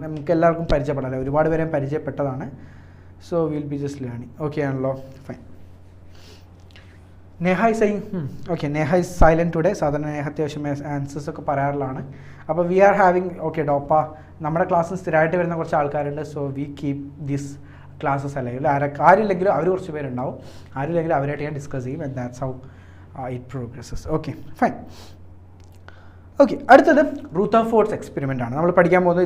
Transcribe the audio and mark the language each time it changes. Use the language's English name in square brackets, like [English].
[Malayalam] നമുക്ക് എല്ലാവർക്കും പരിചയപ്പെടാമല്ലോ, ഒരുപാട് പേരെ പരിചയപ്പെട്ടതാണ്. [English] So will be just learning. Okay ആണല്ലോ, fine. Neha is saying okay, Neha is silent today. [Malayalam] സാധാരണ നേഹ അത്യാവശ്യം ആൻസേഴ്സ് ഒക്കെ പറയാറുള്ളതാണ്. അപ്പോൾ [English] we are having [Malayalam] ഓക്കെ ഡോപ്പ നമ്മുടെ ക്ലാസ്സിൽ സ്ഥിരമായിട്ട് വരുന്ന കുറച്ച് ആൾക്കാരുണ്ട്. [English] so we keep this classes [Malayalam] അല്ലെങ്കിൽ ആരില്ലെങ്കിലും അവർ കുറച്ച് പേരുണ്ടാവും, ആരില്ലെങ്കിലും അവരായിട്ട് ഞാൻ ഡിസ്കസ് ചെയ്യും. [English] And that's how it progresses. [Malayalam] Okay fine. Okay, അടുത്തത് റൂതർഫോർഡ്സ് എക്സ്പെരിമെൻ്റ് ആണ് നമ്മൾ പഠിക്കാൻ പോകുന്നത്.